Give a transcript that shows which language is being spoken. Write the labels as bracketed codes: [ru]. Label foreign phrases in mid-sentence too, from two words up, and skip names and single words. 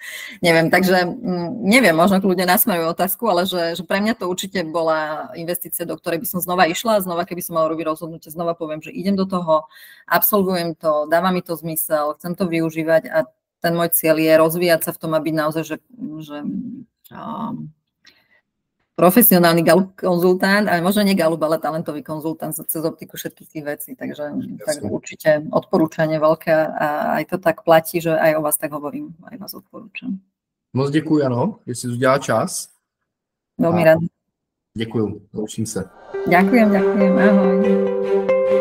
[sk] Neviem, takže neviem, možno ľudia nás majú otázku, ale že pre mňa to určite bola investícia, do ktorej by som znova išla, znova keby som mala robiť rozhodnutie, znova poviem, že idem do toho, absolvujem to, dáva mi to zmysel, chcem to využívať a ten môj cieľ je rozvíjať sa v tom a byť naozaj, že profesionálny Galup konzultant, ale možno nie Galup, ale talentový konzultant cez optiku všetkých tých vecí, takže určite odporúčanie veľké a aj to tak platí, že aj o vás tak hovorím, aj vás odporúčam. [cs] Moc děkuji, ano, že si udělala čas. [sk] Veľmi rád. [cs] Děkuju, loučím se. [sk] Ďakujem, ahoj.